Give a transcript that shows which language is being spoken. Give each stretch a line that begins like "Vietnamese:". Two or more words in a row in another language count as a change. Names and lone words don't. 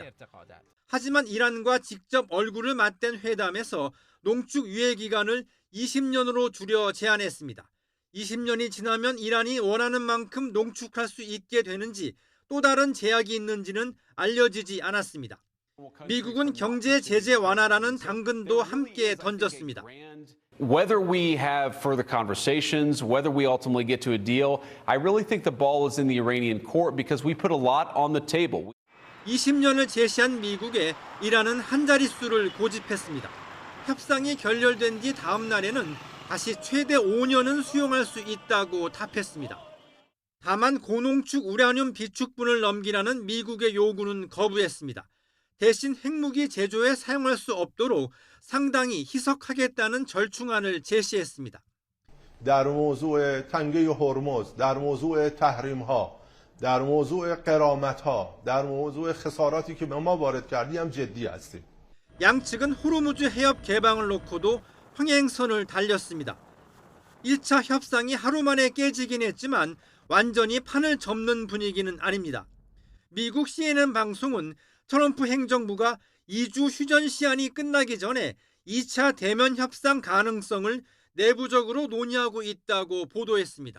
Korean: 하지만 이란과 직접 얼굴을 맞댄 회담에서 농축 유예 기간을 20년으로 줄여 제안했습니다. 20년이 지나면 이란이 원하는 만큼 농축할 수 있게 되는지 또 다른 제약이 있는지는 알려지지 않았습니다. 미국은 경제 제재 완화라는 당근도 함께 던졌습니다.
English: Whether we have further conversations, whether we ultimately get to a deal, I really think the ball is in the Iranian court because we put a lot on the table.
Korean: 20년을 제시한 미국에 이란은 한 자릿수를 고집했습니다. 협상이 결렬된 뒤 다음 날에는 다시 최대 5년은 수용할 수 있다고 답했습니다. 다만 고농축 우라늄 비축분을 넘기라는 미국의 요구는 거부했습니다. 대신 핵무기 제조에 사용할 수 없도록 상당히 희석하겠다는 절충안을 제시했습니다.
Persian: در موضوع تنگه هرمز، در موضوع تحریم‌ها، در موضوع غرامت‌ها، در موضوع خساراتی که به ما وارد کردی هم جدی هستیم.
Korean: 양측은 호르무즈 해협 개방을 놓고도 흥행선을 달렸습니다. 1차 협상이 하루 만에 깨지긴 했지만 완전히 판을 접는 분위기는 아닙니다. 미국 CNN 방송은 트럼프 행정부가 2주 휴전 시한이 끝나기 전에 2차 대면 협상 가능성을 내부적으로 논의하고 있다고 보도했습니다.